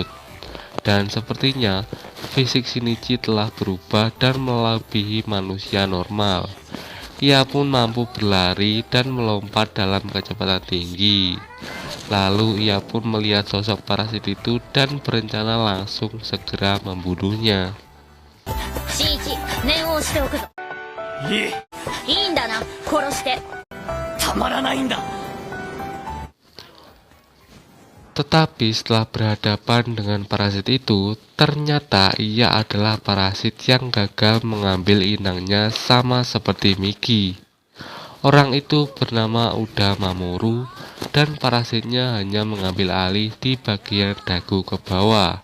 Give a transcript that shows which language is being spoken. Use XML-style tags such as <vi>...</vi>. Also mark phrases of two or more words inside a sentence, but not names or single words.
<id>Dan sepertinya fisik Shinichi telah berubah dan melebihi manusia normal. Ia pun mampu berlari dan melompat dalam kecepatan tinggi. Lalu ia pun melihat sosok parasit itu dan berencana langsung segera membunuhnya.</id> <ja>新一、念を押しておくぞ。いい、いいんだな、殺して。たまらないんだ。</ja> <id>Tetapi setelah berhadapan dengan parasit itu, ternyata ia adalah parasit yang gagal mengambil inangnya sama seperti Miki. Orang itu bernama Uda Mamoru dan parasitnya hanya mengambil alih di bagian dagu ke bawah.</id>